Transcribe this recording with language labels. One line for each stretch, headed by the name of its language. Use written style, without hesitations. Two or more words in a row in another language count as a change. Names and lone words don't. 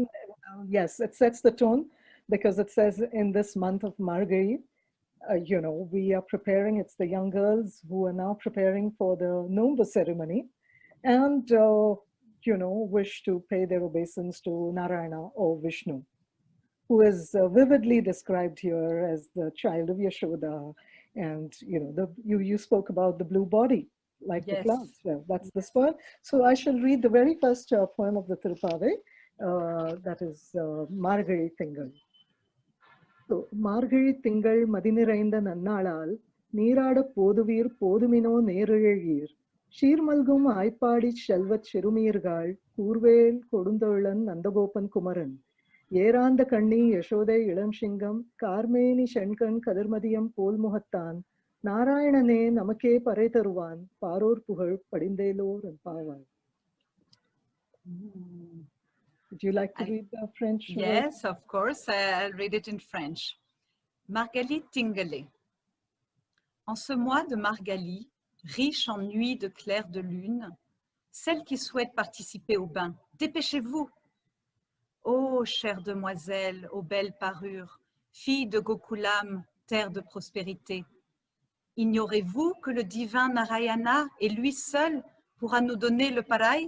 English: Yes, it sets the tone because it says in this month of Margali, we are preparing, it's the young girls who are now preparing for the Nomba ceremony and, wish to pay their obeisance to Narayana or Vishnu, who is vividly described here as the child of Yashoda. And, you spoke about the blue body, like the clouds. Well, that's this poem. So I shall read the very first poem of the Tiruppavai, that is Margali Tingal.
Tamil: So, மார்கழி திங்கள் மதிநிறைந்த நன்னாளால் நீராட போதுவீர் போதுமினோ நேரிழையீர் சீர்மல்கும் ஆய்ப்பாடி செல்வச் சிறுமீர்காள் கூர்வேல் கொடுந்தொழிலன் நந்தகோபன் குமரன் ஏரார்ந்த கண்ணி யசோதை இளம் சிங்கம் கார்மேனி செங்கண் கதிர்மதியம் போல் முகத்தான் நாராயணனே நமக்கே பறைதருவான் பாரோர் புகழ படிந்தேலோர் எம்பாவாய்.
English: Would you like to read the French? Yes, of course. I'll read it in French.
French: Margali Tingalé. En ce mois de Margali, riche en nuits de clair de lune, celles qui souhaitent participer au bain, dépêchez-vous. Ô chère demoiselle, aux belles parures, fille de Gokulam, terre de prospérité, ignorez-vous que le divin Narayana et lui seul pourra nous donner le pareil?